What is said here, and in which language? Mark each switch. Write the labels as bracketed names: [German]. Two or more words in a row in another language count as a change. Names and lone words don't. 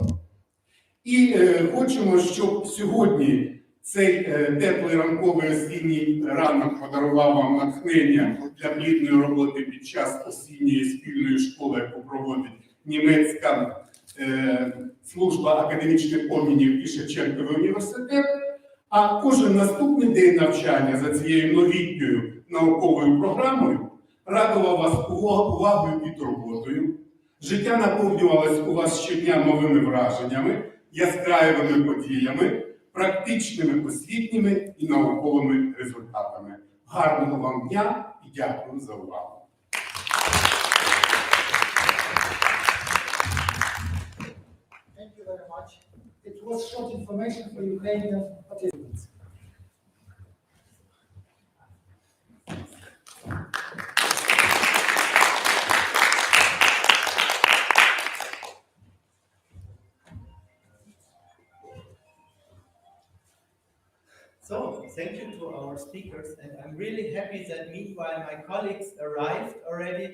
[Ukrainian] І хочемо, щоб сьогодні цей теплий ранковий осінній ранок подарував вам натхнення для плідної роботи під час осінньої спільної школи, яку проводить німецька служба академічних обмінів і Шевченковий університет, а кожен наступний день навчання за цією новітньою науковою програмою радував вас увагою і турботою. Життя наповнювалось у вас щодня новими враженнями, яскравими подіями, практичними освітніми і науковими результатами. Гарного вам дня і дякую за увагу. [English] Thank you very much. It was short information for Ukrainian participants. So, thank you to our speakers, and I'm really happy that meanwhile my colleagues arrived already.